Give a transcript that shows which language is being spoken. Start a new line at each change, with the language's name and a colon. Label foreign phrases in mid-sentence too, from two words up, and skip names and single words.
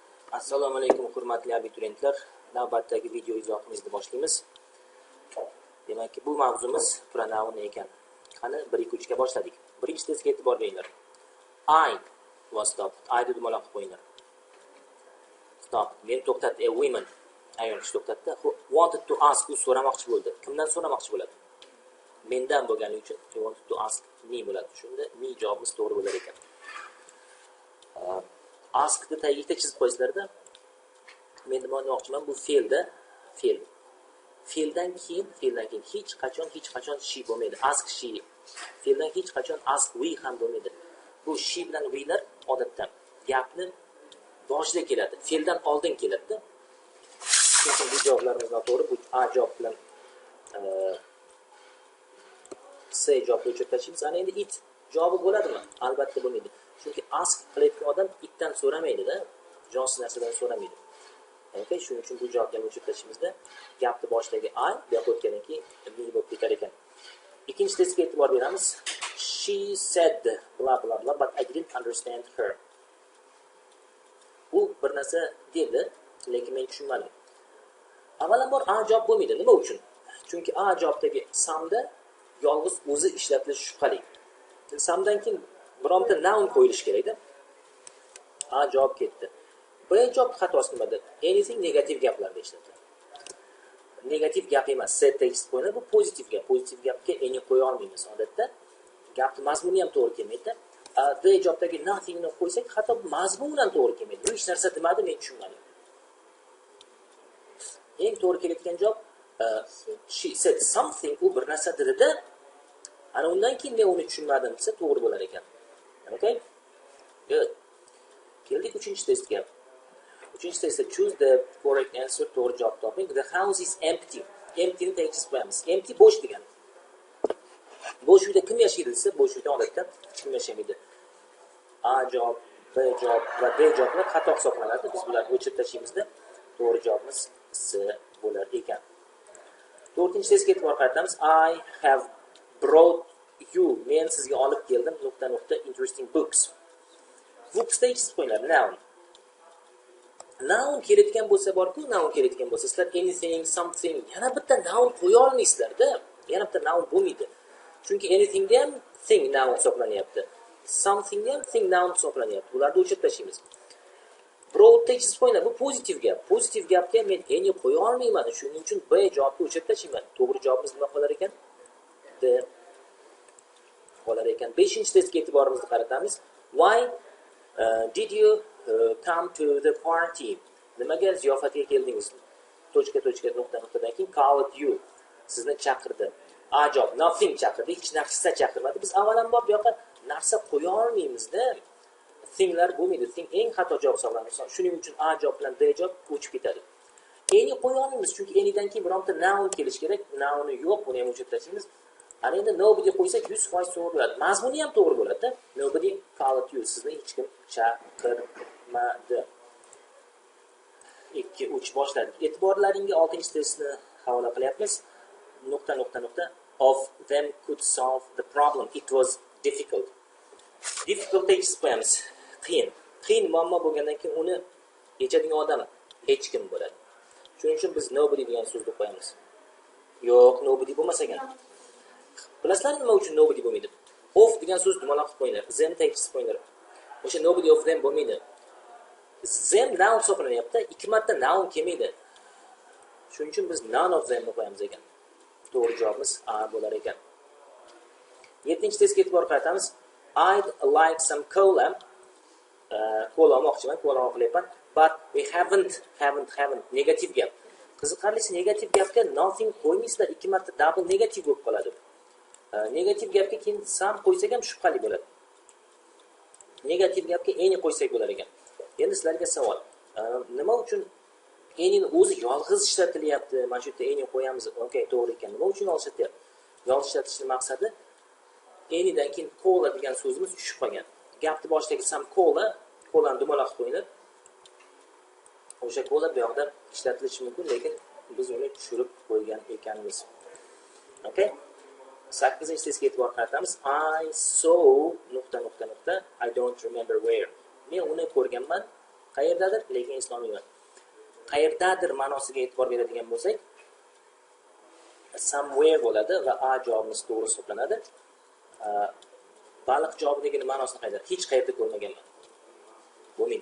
Uzbek: Assalomu alaykum hurmatli abituriyentlar. Navbatdagi video izohimizni boshlaymiz. Demak, bu mavzumiz pronoun ekan. Qani 1-2-3 ga boshladik. Birinchi testga e'tibor beringlar.
English: I was stopped.
Uzbek: I deb dumaloq qo'yinglar.
English: Stop.
Uzbek: Men to'xtatdi.
English: A woman.
Uzbek: Ayol kishi to'xtatdi.
English: Wanted to ask.
Uzbek: U so'ramoqchi bo'ldi. Kimdan so'ramoqchi bo'ladi? Mendan bo'lgani uchun
English: he wanted to ask me
Uzbek: bo'ladi. Shunda me javobimiz to'g'ri bo'lar ekan. Askni tagiga chizib qo'ysizlarda, men nima demoqchiman, bu fe'lda fe'ldan keyin hech qachon she bo'lmaydi.
English: Ask she.
Uzbek: Fe'ldan hech qachon
English: ask we
Uzbek: ham bo'lmaydi. Bu she bilan we'lar odatda gapni boshida keladi, fe'ldan oldin keladi. Chunki bu javoblarimiz noto'g'ri. Bu a javob bilan c javobni o'chirib tashlaymiz. Ana endi it javobi bo'ladimi? Albatta bo'lmaydi. Chunki ask qilayotgan odam itdan so'ramaydi-da, jonsiz narsadan so'ramaydi. Okay, shuning uchun bu javobni o'chirib tashlaymizda gapni boshidagi I bu yoqqa o'tgandan keyin me bo'lib ketar ekan. Ikkinchi testga e'tibor beramiz.
English: She said blah blah blah but I didn't understand her.
Uzbek: U bir narsa dedi, lekin men tushunmadim. Avvalambor a javob bo'lmaydi. Nima uchun? Chunki a javobdagi samda yolg'iz o'zi ishlatilishi shubhali. Samdan keyin bironta noun qo'yilishi kerak-da. A javob ketdi. B javob xatosi nimada? Anything negativ gaplarda ishlatiladi. Negativ gap emas, set text qo'yiladi. Bu pozitiv gap. Pozitiv gapga any qo'ya olmaymiz odatda. Gapning mazmuni ham to'g'ri kelmaydi. D javobdagi nothing ni qo'ysak, hatto mazmunan to'g'ri kelmaydi. Bu hech narsa demadi, men tushunmadim. Eng to'g'ri kelayotgan javob
English: she said something,
Uzbek: u bir narsa dedi-da. Ana undan keyin men uni tushunmadim desa to'g'ri bo'lar ekan.
English: Okay? Good.
Uzbek: Keldik 3-testga.
English: 3-testda choose the correct answer,
Uzbek: to'g'ri javob toping.
English: The house is empty.
Uzbek: Empty ni text qo'yamiz. Empty bo'sh degan. Bo'sh uyda kim yashaydi desa, bo'sh uyda odatda hech kim yashamaydi. A javob, B javob va D javoblar xato hisoblanadi. Biz bularni o'chirib tashlaymizda to'g'ri javobimiz C bo'lar ekan. 4-testga e'tibor qaratamiz.
English: I have brought you,
Uzbek: men sizga olib keldim
English: interesting books.
Uzbek: Books text qo'yinglar. Noun kelayotgan bo'lsa borku, noun kelayotgan bo'lsa sizlar
English: anything, something,
Uzbek: yana bitta noun qo'ya olmaysizlar-da. Yana bitta noun bo'lmaydi. Chunki anything ham
English: thing noun
Uzbek: hisoblanyapti. Something ham
English: thing noun
Uzbek: hisoblanyapti. Bularni o'chirib tashlaymiz. Brought text qo'yinglar. Bu pozitiv gap. Pozitiv gapga men any qo'ya olmayman. Shuning uchun B javobni o'chirib tashlayman. To'g'ri javobimiz nima bo'lar ekan? D bo'lar ekan. 5-testga e'tiborimizni qaratamiz.
English: Why did you come to the party?
Uzbek: Nimaga ziyofatga keldingiz? Nuqtadan keyin
English: called you.
Uzbek: Sizni chaqirdi. A javob nothing chaqirdi, hech narsa chaqirmadi. Biz avvalambor bu yoqqa narsa qo'ya olmaymiz-da. Thinglar bo'lmaydi. Thing eng xato javob hisoblanadi. Shuning uchun A javob bilan D javob o'chib ketadi. Any qo'ya olmaymiz, chunki anydan keyin bironta noun kelish kerak. Nouni yo'q, buni ham o'chirib tashlaymiz. Ana endi nobody qo'ysak 100% to'g'ri bo'ladi. Mazmuni ham to'g'ri bo'ladi-da.
English: Nobody called you.
Uzbek: Sizni hech kim chaqirmadi. 2-3 boshladik. E'tiborlaringga 6-testni havola qilyapmiz.
English: Of them could solve the problem. It was difficult. Difficult text qo'yamiz.
Uzbek: Qiyin muammo bo'lgandan keyin uni yechadigan odam hech kim bo'ladi. Shuning uchun biz nobody degan so'zni qo'yamiz. Yo'q, nobody bo'lmas ekan. Bilasizlar nima uchun nobody bo'lmaydi? Of degan so'z dumaloq qilib qo'yinglar. Them text qo'yinglar. O'sha
English: nobody of them
Uzbek: bo'lmaydi. Them noun hisoblanyapti. 2 marta noun kelmaydi. Shuning uchun biz
English: none of them
Uzbek: qo'yamiz ekan. To'g'ri javobimiz A bo'lar ekan. 7-testga e'tibor qaratamiz.
English: I'd like some cola.
Uzbek: Cola olmoqchiman, cola qilyapman.
English: But we haven't.
Uzbek: Negativ gap. Qiziqarlisi negativ gapga nothing qo'ymaysizlar. 2 marta double negativ bo'lib qoladi. Negativ gapga keyin some qo'ysak ham shubhali bo'ladi. Negativ gapga any qo'ysak bo'lar ekan. Endi sizlarga savol. Nima uchun any'ni o'zi yolg'iz ishlatilyapti? Mana shu yerda any qo'yamiz. Okay, to'g'ri ekan. Nima uchun yolg'iz ishlatyapti? Yolg'iz ishlatishning maqsadi any'dan keyin cola degan so'zimiz tushib qolgan. Gapni boshidagi some cola'ni dumaloq qo'yinglar. O'sha cola bu yoqda ishlatilishi mumkin, lekin biz uni tushirib qo'ygan ekanmiz. Okay? 8-testga e'tibor qaratamiz.
English: I saw I don't remember where.
Uzbek: Men uni ko'rganman, Qayerdadir, lekin islomiy emas. Qayerdadir ma'nosiga e'tibor beradigan bo'lsak, somewhere bo'ladi va a javobimiz to'g'ri hisoblanadi. Baliq javobidagi ma'nosini qayerda? Hech qayerda ko'rmaganman. Bo'lmaydi.